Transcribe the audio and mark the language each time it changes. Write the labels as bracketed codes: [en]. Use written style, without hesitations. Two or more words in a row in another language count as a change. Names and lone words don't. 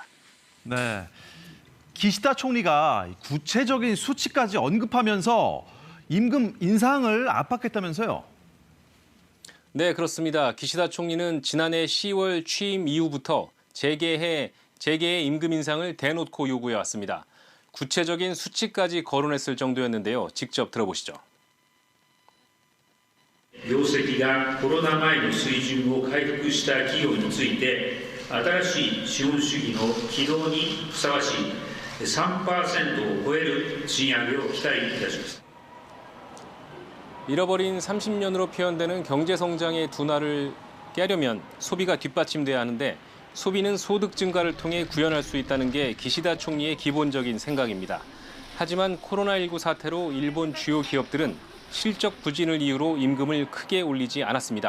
[ko] 네, 기시다 총리가 구체적인 수치까지 언급하면서 임금 인상을 압박했다면서요? 네, 그렇습니다. 기시다 총리는 지난해 10월 취임 이후부터 재계의 임금 인상을 대놓고 요구해 왔습니다. 구체적인 수치까지 거론했을 정도였는데요. 직접 들어보시죠. [ja] 業績がコロナ前の水準を回復した企業について、新しい資本主義の起動にふさわしい 3%を超える賃上げを期待いたします。 [ko] 잃어버린 30년으로 표현되는 경제 성장의 둔화를 깨려면 소비가 뒷받침돼야 하는데 소비는 소득 증가를 통해 구현할 수 있다는 게 기시다 총리의 기본적인 생각입니다. 하지만 코로나19 사태로 일본 주요 기업들은 실적 부진을 이유로 임금을 크게 올리지 않았습니다.